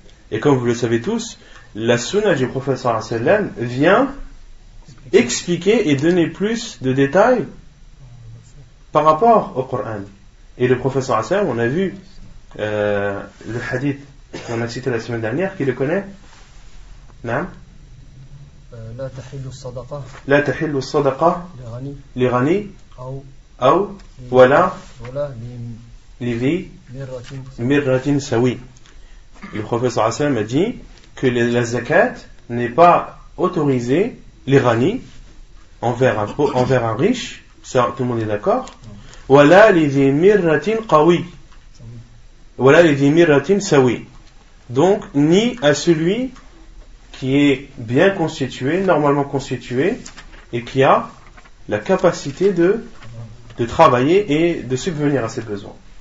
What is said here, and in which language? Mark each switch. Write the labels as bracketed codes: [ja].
[fr] Et comme vous le savez tous, la sunna du prophète sallallahu alayhi wa sallam vient expliquer et donner plus de détails par rapport au Coran. Et le prophète sallallahu alayhi wa sallam, on a vu le hadith qu'on a cité la semaine dernière, qui le connaît? Non? [ar] لا تحل الصدقة لا تحل الصدقة لغني أو ولا لذي مرة سوي. [fr] Le prophète sallallahu alayhi wa sallam a dit que la zakat n'est pas autorisée, les ghani, envers un riche, ça tout le monde est d'accord, [ar] wala lidhi mirratin qawi, wala lidhi mirratin sawi, [fr] donc ni à celui qui est bien constitué, normalement constitué, et qui a la capacité de travailler et de subvenir à ses besoins.